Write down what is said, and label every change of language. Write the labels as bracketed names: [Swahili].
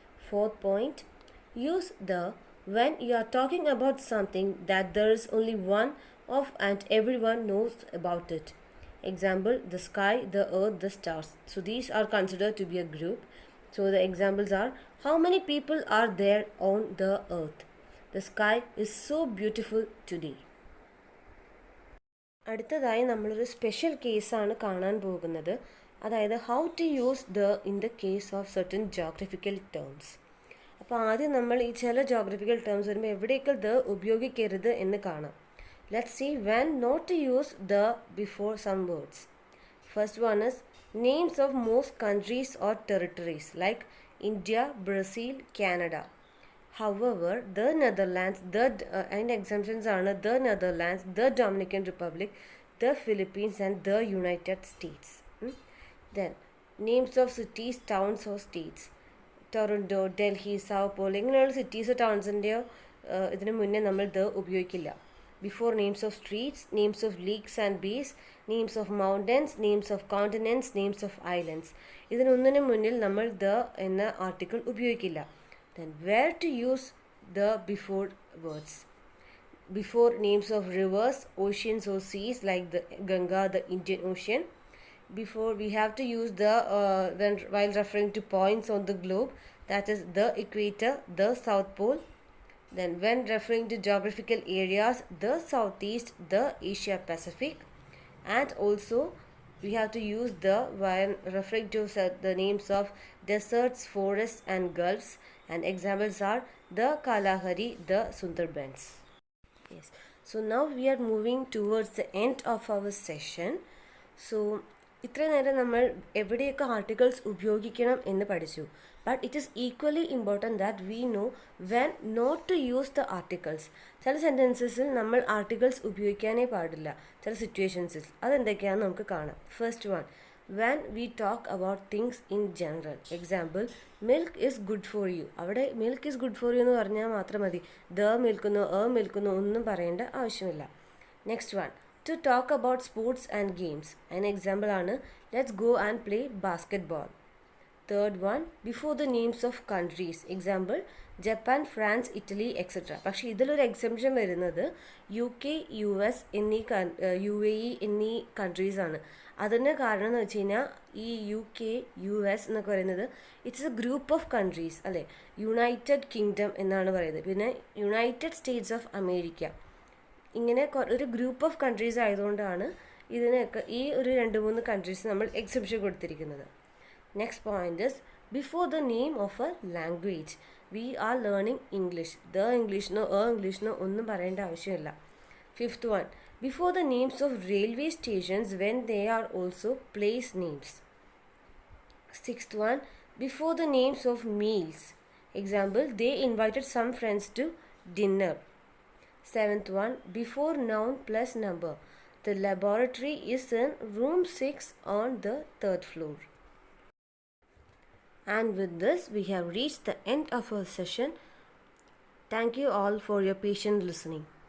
[English] Fourth point, use the when you are talking about something that there is only one of and everyone knows about it. Example, the sky, the earth, the stars. So these are considered to be a group. So the examples are, how many people are there on the earth? The sky is so beautiful today. [Malayalam] അടുത്തതായി നമ്മളൊരു special കേസാണ് കാണാൻ പോകുന്നത്. [English] അതായത് how to use the in the case of certain geographical terms. [Malayalam] അപ്പോൾ ആദ്യം നമ്മൾ ഈ ചില ജോഗ്രഫിക്കൽ ടേംസ് വരുമ്പോൾ എവിടെയൊക്കെ ദ ഉപയോഗിക്കരുത് എന്ന് കാണാം. [English] Let's see when not to use the before some words. First one is names of most countries or territories like India, Brazil, Canada. However, the Netherlands, and exemptions are the Netherlands, the Dominican Republic, the Philippines, and the United States. Then, names of cities, towns, or states. [Malayalam] Toronto, Delhi, Sao Paulo ഇങ്ങനെയുള്ള cities ടൗൺസിൻ്റെയോ ഇതിന് മുന്നേ നമ്മൾ the ഉപയോഗിക്കില്ല. [English] before names of streets, names of lakes and bays, names of mountains, names of continents, names of islands, [Malayalam] ഇതിനൊന്നിനും മുന്നിൽ നമ്മൾ the എന്ന article ഉപയോഗിക്കില്ല. [English] Then where to use the before words. Before names of rivers, oceans or seas like the Ganga, the Indian Ocean. Before we have to use the while referring to points on the globe, that is the equator, the south pole. Then when referring to geographical areas, the southeast, the Asia Pacific. And also we have to use the when referring to the names of deserts, forests and gulfs, and examples are the Kalahari, the Sundarbans. Yes, so now we are moving towards the end of our session. [Malayalam] So ഇത്ര നേരം നമ്മൾ എവിടെയൊക്കെ articles ഉപയോഗിക്കണം എന്ന് പഠിച്ചു. [English] But it is equally important that we know when not to use the articles. [Malayalam] ചില സെൻറ്റൻസസിൽ നമ്മൾ articles ഉപയോഗിക്കാനേ പാടില്ല, ചില സിറ്റുവേഷൻസിൽ. അതെന്തൊക്കെയാണെന്ന് നമുക്ക് കാണാം. [English] First one, when we talk about things in general. Example, milk is good for you. [Malayalam] അവിടെ [English] milk is good for you [Malayalam] എന്ന് പറഞ്ഞാൽ മാത്രം മതി. മിൽക്കുന്നോ ഒന്നും പറയേണ്ട ആവശ്യമില്ല. [English] Next one, to talk about sports and games. An example ആണ് let's go and play basketball. Third one, before the names of countries. Example, Japan, France, Italy, etc. [Malayalam] പക്ഷേ ഇതിലൊരു എക്സെപ്ഷൻ വരുന്നത് UK, US എന്നീ UAE എന്നീ countries ആണ്. അതിന് കാരണം എന്ന് വെച്ച് കഴിഞ്ഞാൽ ഈ UK, US എന്നൊക്കെ പറയുന്നത് [English] it's a group of countries [Malayalam] അല്ലേ. യുണൈറ്റഡ് കിങ്ഡം എന്നാണ് പറയുന്നത്. പിന്നെ യുണൈറ്റഡ് സ്റ്റേറ്റ്സ് ഓഫ് അമേരിക്ക, ഇങ്ങനെ ഒരു [English] group of countries [Malayalam] ആയതുകൊണ്ടാണ് ഇതിനൊക്കെ ഈ ഒരു 2-3 കൺട്രീസ് നമ്മൾ എക്സെപ്ഷൻ കൊടുത്തിരിക്കുന്നത്. [English] Next point is before the name of a language. We are learning English. [Malayalam] ഇംഗ്ലീഷിനോ ഇംഗ്ലീഷിനോ ഒന്നും പറയേണ്ട ആവശ്യമില്ല. [English] Fifth one, before the names of railway stations when they are also place names. Sixth one, before the names of meals. Example, they invited some friends to dinner. Seventh one, before noun plus number. The laboratory is in room 6 on the 3rd floor. And with this, we have reached the end of our session. Thank you all for your patient listening.